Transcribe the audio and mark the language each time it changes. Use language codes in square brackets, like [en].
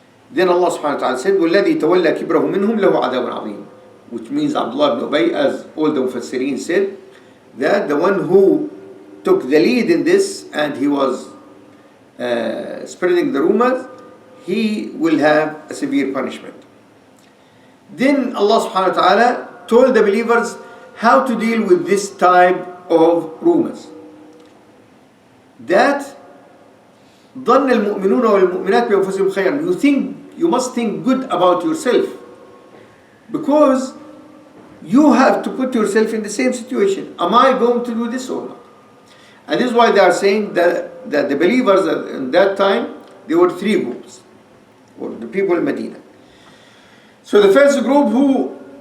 [en] Then Allah subhanahu wa ta'ala said, [ar] وَالَّذِي تَوَلَّى كِبْرَهُ مِنْهُمْ لَهُ عَذَابٌ عَظِيمٌ, [en] which means Abdullah ibn Ubay, as all the Mufassirin said, that the one who took the lead in this and he was spreading the rumors, he will have a severe punishment. Then Allah subhanahu wa ta'ala told the believers how to deal with this type of rumors. That [ar] ظن المؤمنون والمؤمنات بأنفسهم خيرا. [en] You must think good about yourself, because you have to put yourself in the same situation. Am I going to do this or not? And this is why they are saying that the believers in that time, there were three groups, or the people in Medina. So the first group who